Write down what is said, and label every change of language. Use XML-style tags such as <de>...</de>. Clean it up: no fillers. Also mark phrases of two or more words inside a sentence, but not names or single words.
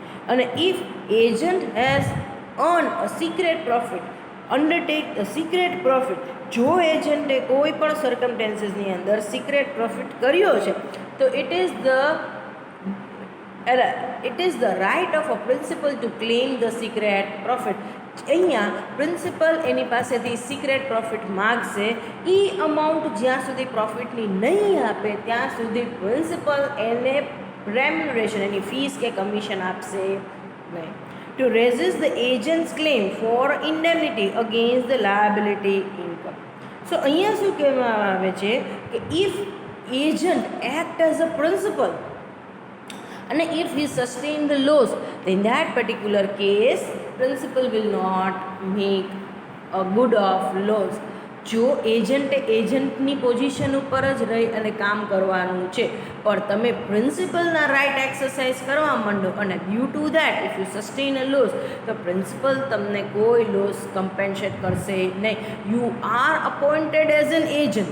<en>અને if agent has earn a secret profit, undertake the secret profit, અંડરટેક ધ સિક્રેટ પ્રોફિટ,</en> <gu>જો એજન્ટે કોઈ પણ સર્કમસ્ટાન્સીસની અંદર સિક્રેટ પ્રોફિટ કર્યો છે તો</gu> <en>it is the right of a principal to claim the secret profit.</en> <gu>અહીંયા પ્રિન્સિપલ એની પાસેથી</gu> <en>secret profit</en> <gu>માગશે. એ અમાઉન્ટ જ્યાં સુધી પ્રોફિટની નહીં આપે ત્યાં સુધી પ્રિન્સિપલ એને રેમ્યુનરેશન, એની ફીસ કે કમિશન આપશે નહીં.</gu> <en>To resist the agent's claim for indemnity against the liability income. So</en> <gu>અહીંયા શું કહેવામાં આવે છે કે</gu> <en>if agent act as a principal and if he sustain the loss, then that particular case principal will not make a good of loss.</en> <gu>જો એજન્ટની પોઝિશન ઉપર જ રહી અને કામ કરવાનું છે પણ તમે પ્રિન્સિપલના</gu> <en>right exercise</en> <gu>કરવા માંડો અને</gu> <en>due to that if you sustain a loss</en> <gu>તો પ્રિન્સિપલ તમને કોઈ</gu> <en>loss compensate</en> <gu>કરશે નહીં.</gu> <en>You are appointed as an agent.</en>